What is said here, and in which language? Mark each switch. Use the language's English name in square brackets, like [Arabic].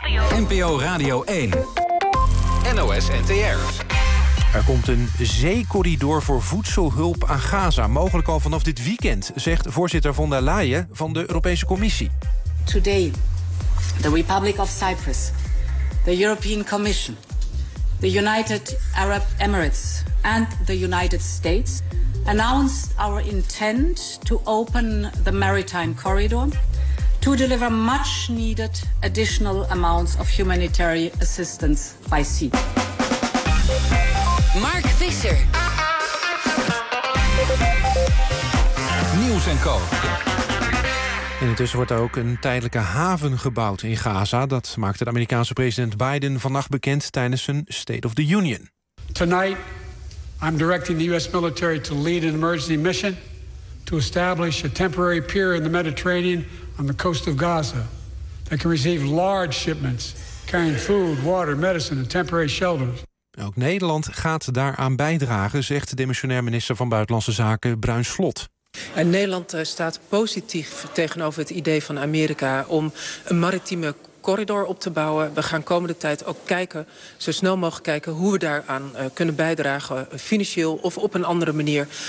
[Dutch] NPO Radio 1. NOS NTR. Er komt een zeecorridor voor voedselhulp aan Gaza. Mogelijk al vanaf dit weekend, zegt voorzitter von der Leyen van de Europese Commissie. [English] Today, the Republic of Cyprus, the European Commission, the United Arab Emirates and the United States announced our intent to open the maritime corridor to deliver much needed additional amounts of humanitarian assistance by sea. [Dutch] Mark Visser. Nieuws & Co. Intussen wordt er ook een tijdelijke haven gebouwd in Gaza. Dat maakte de Amerikaanse president Biden vannacht bekend tijdens zijn State of the Union. [English] Tonight, I'm directing the U.S. military to lead an emergency mission to establish a temporary pier in the Mediterranean on the coast of Gaza that can receive large shipments carrying food, water, medicine and temporary shelters. [Dutch] Ook Nederland gaat daaraan bijdragen, zegt de demissionair minister van Buitenlandse Zaken Bruin Slot. En Nederland staat positief tegenover het idee van Amerika om een maritieme corridor op te bouwen. We gaan komende tijd ook kijken, zo snel mogelijk kijken, hoe we daaraan kunnen bijdragen, financieel of op een andere manier.